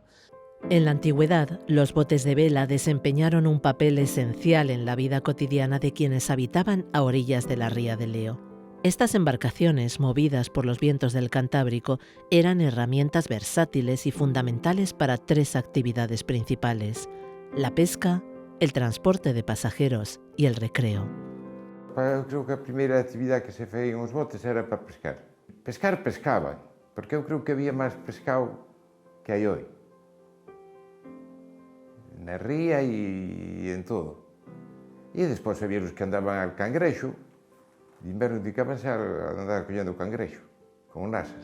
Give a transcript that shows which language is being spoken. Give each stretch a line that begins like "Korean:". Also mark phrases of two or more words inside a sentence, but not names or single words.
Spanish: En la antigüedad, los botes de vela desempeñaron un papel esencial en la vida cotidiana de quienes habitaban a orillas de la Ría de Leo. Estas embarcaciones, movidas por los vientos del Cantábrico, eran herramientas versátiles y fundamentales para tres actividades principales: la pesca, el transporte de pasajeros y el recreo.
Galician: Eu creo que a primeira actividade que se feían os botes era para pescar. Pescaban, porque eu creo que había máis pescado que hai hoy. Na ría e en todo. E despois había os que andaban al cangrexo, de inverno dedicabanse a andar collendo o cangrexo, con nasas.